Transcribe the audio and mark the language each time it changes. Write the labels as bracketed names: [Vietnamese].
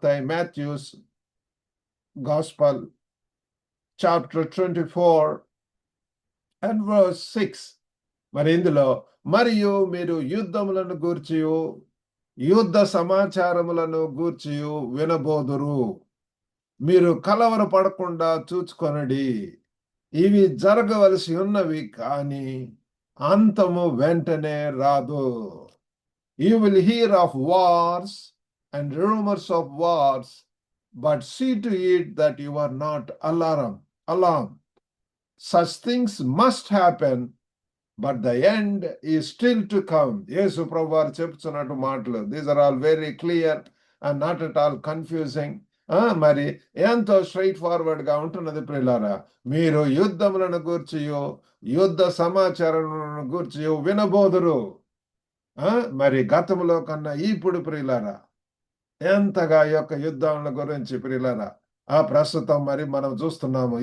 [English] Matthew's Gospel, chapter 24 and verse 6. [Telugu] మరి ఇందులో మరియు మీరు యుద్ధములను గూర్చియు యుద్ధ సమాచారములను గూర్చియు వినబోదురు. మీరు కలవరపడకుండా చూచుకొనడి. ఇవి జరగవలసి ఉన్నవి, కానీ అంతము వెంటనే రాదు. [English] You will hear of wars and rumors of wars, but see to it that you are not alarmed. Such things must happen, but the end is still to come. [Telugu] Yesu Prabhu varu చెప్తున్నట్టు మాటలు. [English] These are all very clear and not at all confusing. [Telugu] మరి ఎంతో straight forward గా ఉంటున్నది ప్రియులారా. మీరు యుద్ధములను గూర్చియో యుద్ధ సమాచారాలను గూర్చియో వినబోదురు. మరి గతంలో కన్నా ఇప్పుడు ప్రియులారా ఎంతగా ఈ యొక్క యుద్ధాల గురించి ప్రియులారా ప్రస్తుతం మరి మనం చూస్తున్నాము.